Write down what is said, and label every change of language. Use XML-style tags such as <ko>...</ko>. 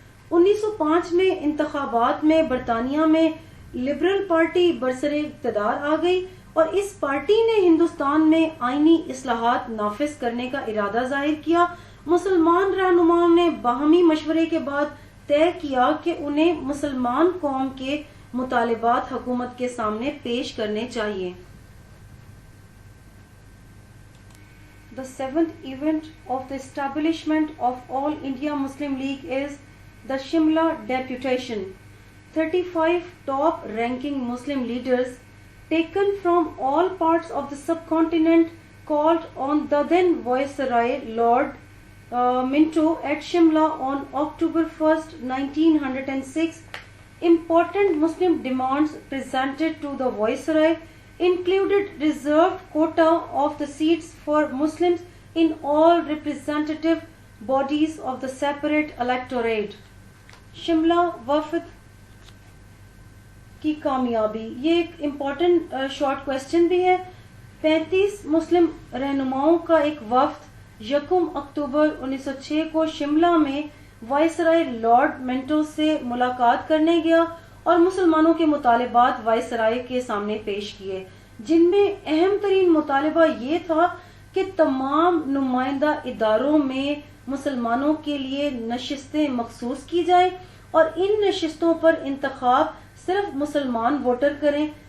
<ur>1905 میں انتخابات میں برطانیہ میں لبرل پارٹی برسر اقتدار آ گئی اور اس پارٹی نے ہندوستان میں آئینی اصلاحات نافذ کرنے کا ارادہ ظاہر کیا. مسلمان رہنماؤں نے باہمی مشورے کے بعد طے کیا کہ انہیں مسلمان قوم کے مطالبات حکومت کے سامنے پیش کرنے چاہیے.</ur> <en>The seventh event of the establishment of All India Muslim League is the Shimla Deputation. 35 top-ranking Muslim leaders taken from all parts of the subcontinent called on the then Viceroy Lord Minto at Shimla on October 1st, 1906. Important Muslim demands presented to the Viceroy included reserved quota of the seats for Muslims in all representative bodies of the separate electorate.</en> <ur>Shimla وفد کی کامیابی، یہ ایک</ur> <en>important short question</en> <ur>بھی ہے. 35 مسلم رہنماؤں کا ایک وفد 1 اکتوبر 1906 کو شملہ میں وائسرائے لارڈ منٹو سے ملاقات کرنے گیا اور مسلمانوں کے مطالبات وائسرائے کے سامنے پیش کیے، جن میں اہم ترین مطالبہ یہ تھا کہ تمام نمائندہ اداروں میں مسلمانوں کے لیے نشستیں مخصوص کی جائیں اور ان نشستوں پر انتخاب صرف مسلمان ووٹر کریں.</ur>